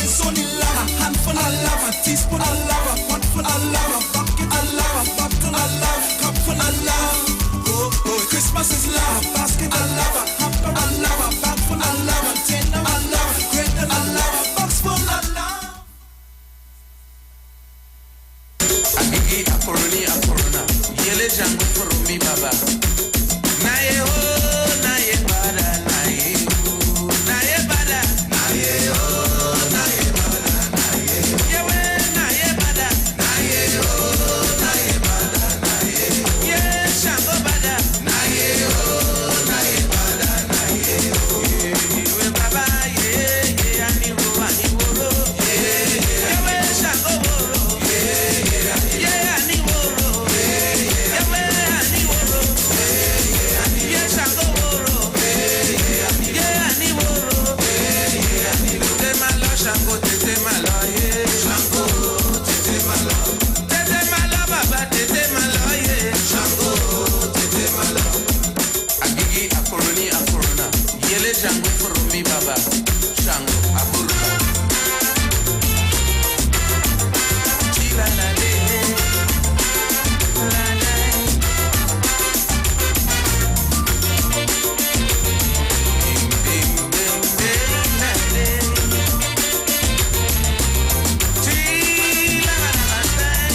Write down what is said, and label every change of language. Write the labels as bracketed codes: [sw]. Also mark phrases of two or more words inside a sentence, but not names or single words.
[en] It's only love, a handful of love, a teaspoon of love, a pot full of love, a bucket of love, a bottle of love, cup full of love. Oh, oh, Christmas is love, a basket of love, a hamper of love, a bag full of love, a tin of love, a crate of love, a box full of love. [yo] Agigi akorona, yele jangu furumi baba. Naye ho, naye bada, naye ho, naye bada, naye ho, naye bada, naye ho. Yewe naye bada, naye ho, naye bada, naye ho. Ye shango bada, naye ho, naye bada, naye ho. Yewe baba, ye ani woro, yewe shango woro, ye ani woro, yewe ani woro, ye shango woro, ye ani woro. Tete malo shango, tete malo, ye shango, tete malo baba, tete malo, ye shango, tete malo. Agigi akorona, yele shango furumi baba, shango akorona. Chila la le, la la. Ding ding ding ding la le. Chila la la la.